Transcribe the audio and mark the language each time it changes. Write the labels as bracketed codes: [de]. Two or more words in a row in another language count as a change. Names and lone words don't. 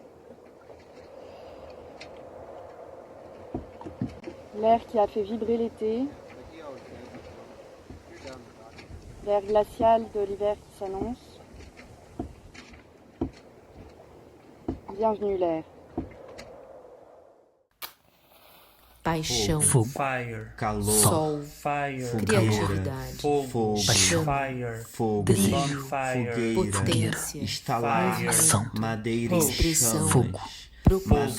[fr] L'air qui a fait vibrer l'été. L'air glacial de l'hiver qui s'annonce. Bienvenue l'air. [pt] Paixão, Fogo, Fire, calor, sol, fire, criatividade, fogo, paixão, fire, fogo, brilho, bonfire, potência, estalar, ação, madeira em expressão, fogo, preocupação,